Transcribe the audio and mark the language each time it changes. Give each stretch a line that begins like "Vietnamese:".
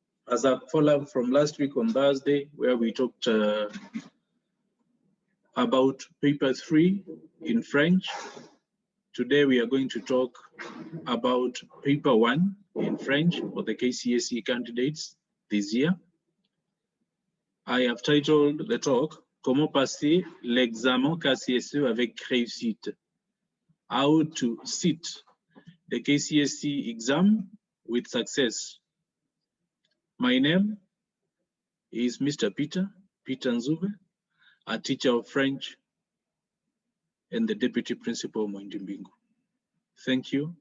English: As a follow-up from last week on Thursday, where we talked about paper 3 in French, today we are going to talk about paper 1 in French for the KCSE candidates this year. I have titled the talk,
French: Comment passer l'examen KCSE avec réussite?
English: How to sit the KCSE exam with success. My name is Mr. Peter Nzube, a teacher of French and the Deputy Principal of Moindimbingu. Thank you.